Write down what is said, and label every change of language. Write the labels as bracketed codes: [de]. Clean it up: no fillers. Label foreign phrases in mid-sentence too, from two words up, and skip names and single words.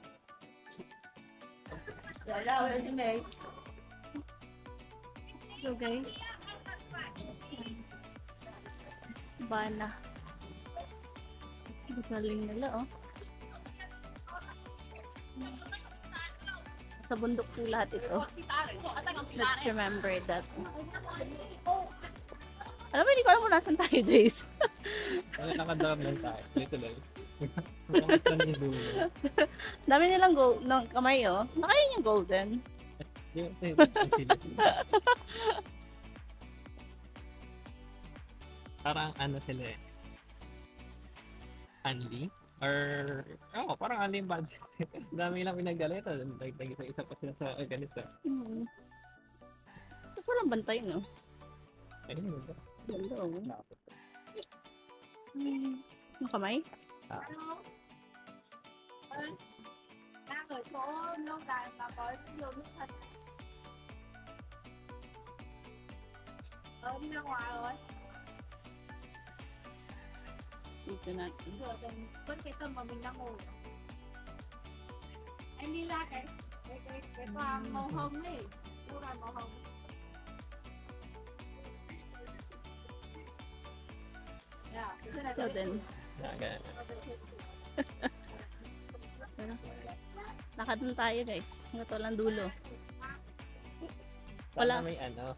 [en] So guys. [tl] Bana. Galing nila, oh. Sa bundok po lahat ito. [en] Let's remember that. [tl] Alam mo, hindi ko alam kung nasan tayo, Jace. Wala nakadarap lang tayo. Dito lang. Kung saan yung dulo. Dami nilang gold ng kamay, oh. Baka yun yung golden. Yung parang ano sila eh. Unli? Or, parang unli yung budget. Dami lang pinaggalita. Nag-isa pa sila sa ganito. Tapos walang bantay, no? Ayun, ganda. Ganda, oh. Yung kamay? [vi] Đang ở chỗ lâu đài mà có nhiều nước thật. Đi ra ngoài rồi. [tl] Dito natin. [vi] Vừa tầm vẫn cái tầm mà mình đang ngồi. Em đi ra cái tòa màu hồng ấy, lâu đài màu hồng. [tl] Ito din. Lakad tayo, guys. Ito lang dulo. Wala may ano.